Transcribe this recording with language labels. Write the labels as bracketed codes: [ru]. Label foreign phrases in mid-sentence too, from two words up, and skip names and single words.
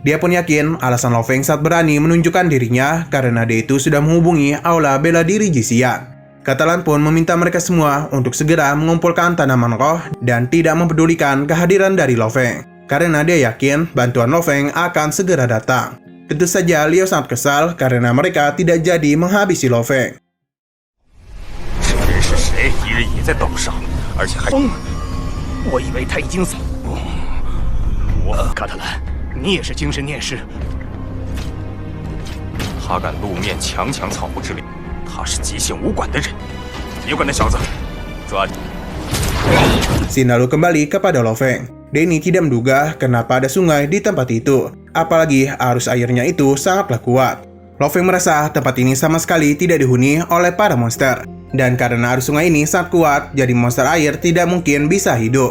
[id] Dia pun yakin alasan Lo Feng saat berani menunjukkan dirinya karena dia itu sudah menghubungi aula bela diri Jixian. Catalan pun meminta mereka semua untuk segera mengumpulkan tanaman roh dan tidak mempedulikan kehadiran dari Lo Feng, karena dia yakin bantuan Lo Feng akan segera datang. Tentu saja Liao sangat kesal karena mereka tidak jadi menghabisi Lo Feng. [zh] 这人是谁？敌人也在岛上，而且还…… 我以为他已经死。卡特兰，你也是精神念师？他敢露面强抢草木之灵，他是极限武馆的人。别管那小子，抓！ [id] Scene lalu kembali kepada Lo Feng. Danny tidak menduga kenapa ada sungai di tempat itu, apalagi arus airnya itu sangatlah kuat. Lo Feng merasa tempat ini sama sekali tidak dihuni oleh para monster. Dan karena arus sungai ini sangat kuat, jadi monster air tidak mungkin bisa hidup.